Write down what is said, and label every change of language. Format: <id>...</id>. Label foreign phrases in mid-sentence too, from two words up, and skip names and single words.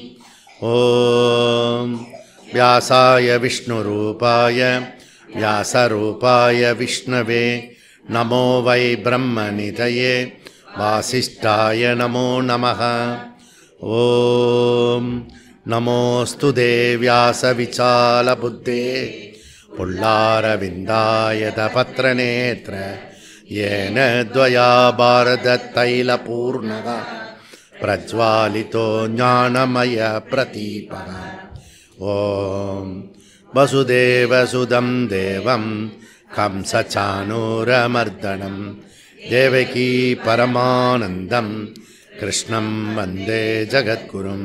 <sa>ॐ व्यासाय विष्णुरूपाय व्यासरूपाय विष्णवे नमो वै ब्रह्मनिधये वासिष्ठाय नमो नमः. ॐ नमोऽस्तु तेव्यासविशालबुद्धे फुल्लारविन्दायत पत्रनेत्र येन द्वया भारततैलपूर्णः प्रज्वालितो ज्ञानमयप्रदीपः. ॐ वसुदेवसुतं देवं कंसचाणूरमर्दनं देवकी परमानन्दं कृष्णं वन्दे जगद्गुरुम्.</sa>